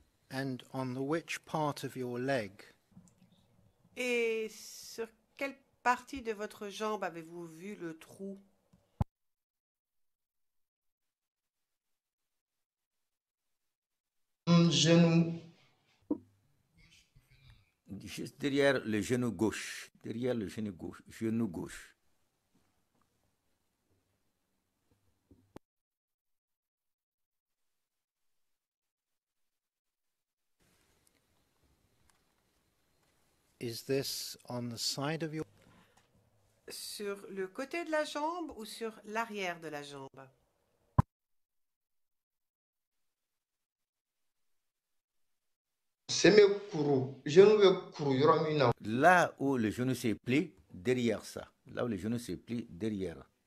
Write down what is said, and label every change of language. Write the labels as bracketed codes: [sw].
[en] And on which part of your leg? [fr] Et sur quelle partie de votre jambe avez-vous vu le trou? Genou. Juste derrière le genou gauche. Derrière le genou gauche. Genou gauche. [en] Is this on the side of your? [fr] Sur le côté de la jambe ou sur l'arrière de la jambe? [bm] Semekuru. Genou bɛ kuru yɔrɔ min na. [fr] Là où le genou se plie, derrière ça. Là où le genou se plie, derrière.